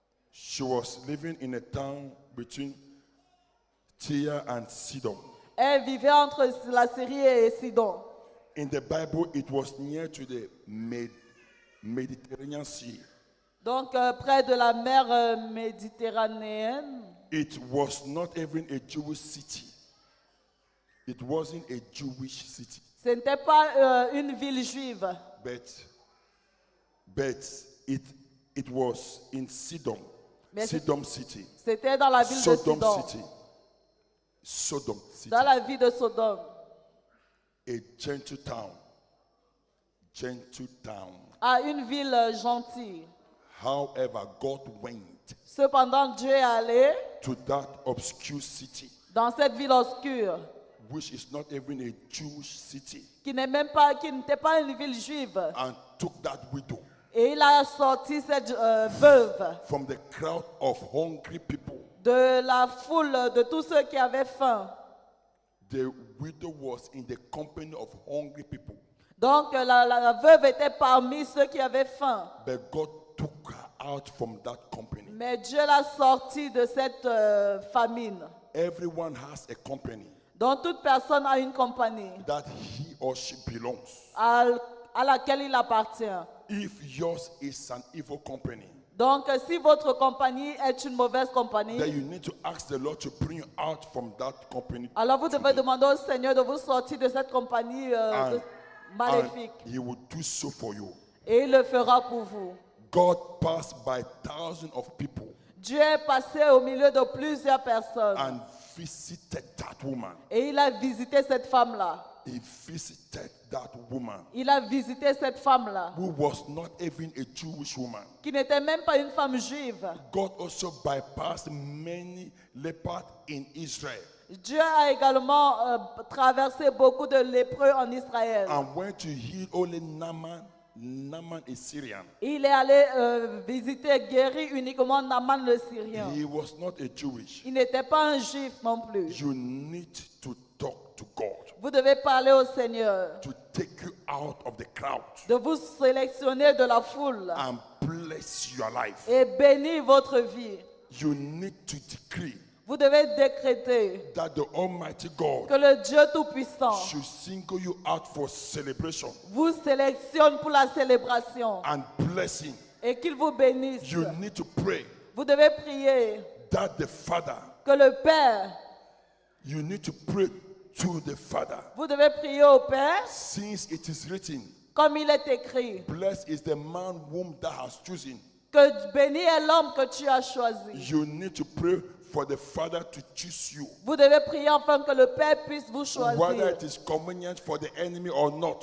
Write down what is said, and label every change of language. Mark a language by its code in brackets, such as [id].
[en] she was living in a town between Tyre and Sidon. [fr] elle vivait entre la Syrie et Sidon. [en] In the Bible, it was near to the Mediterranean Sea. [fr] Donc, près de la mer Méditerranéenne. [en] It was not even a Jewish city. It wasn't a Jewish city. [fr] Ce n'était pas une ville juive. [en] But it was in Sidon. [fr] Mais [en] Sidon city. [fr] C'était dans la ville de [en] Sodom [fr] Sidon. [en] city. Sodom city. [fr] Dans la ville de Sodome. [en] A gentle town. Gentle town. [fr] À une ville gentille. [en] However, God went [fr] Cependant, Dieu est allé [en] to that obscure city, [fr] dans cette ville obscure, [en] which is not even a Jewish city, [fr] qui n'était pas une ville juive. [en] and took that widow [fr] Et il a sorti cette veuve [en] from the crowd of hungry people. [fr] de la foule de tous ceux qui avaient faim. [en] The widow was in the company of hungry people, [fr] Donc la veuve était parmi ceux qui avaient faim. [en] but God took her out from that company. [fr] Mais Dieu l'a sortie de cette famine. [en] Everyone has a company [fr] Donc toute personne a une compagnie [en] that he or she belongs. [fr] à laquelle il appartient. [en] If yours is an evil company, [fr] Donc si votre compagnie est une mauvaise compagnie, [en] then you need to ask the Lord to bring you out from that company. [fr] alors vous devez demander au Seigneur de vous sortir de cette compagnie [en] And [fr] maléfique. [en] he will do so for you. [fr] Et il le fera pour vous. [en] God passed by thousands of people [fr] Dieu est passé au milieu de plusieurs personnes. [en] and visited that woman. [fr] Et il a visité cette femme-là. [en] He visited that woman [fr] Il a visité cette femme-là, [en] who was not even a Jewish woman. [fr] qui n'était même pas une femme juive. [en] God also bypassed many lepers in Israel [fr] Dieu a également traversé beaucoup de lépreux en Israël. [en] and went to heal only Naaman. Naaman is Syrian. [fr] Il est allé visiter, guérir uniquement Naaman le Syrien. [en] He was not a Jewish. [fr] Il n'était pas un juif non plus. [en] You need to talk to God [fr] Vous devez parler au Seigneur [en] to take you out of the crowd [fr] de vous sélectionner de la foule [en] and bless your life. [fr] et bénir votre vie. [en] You need to decree [fr] Vous devez décréter [en] that the Almighty God [fr] que le Dieu Tout-Puissant [en] should single you out for celebration [fr] vous sélectionne pour la célébration [en] and blessing. [fr] et qu'il vous bénisse. [en] You need to pray [fr] Vous devez prier [en] that the Father, [fr] que le Père, [en] you need to pray to the Father. [fr] vous devez prier au Père [en] Since it is written, [fr] comme il est écrit, [en] blessed is the man whom thou hast chosen. [fr] que béni est l'homme que tu as choisi. [en] You need to pray for the Father to choose you. [fr] Vous devez prier afin que le Père puisse vous [en] Whether [fr] choisir, [en] it is convenient for the enemy or not,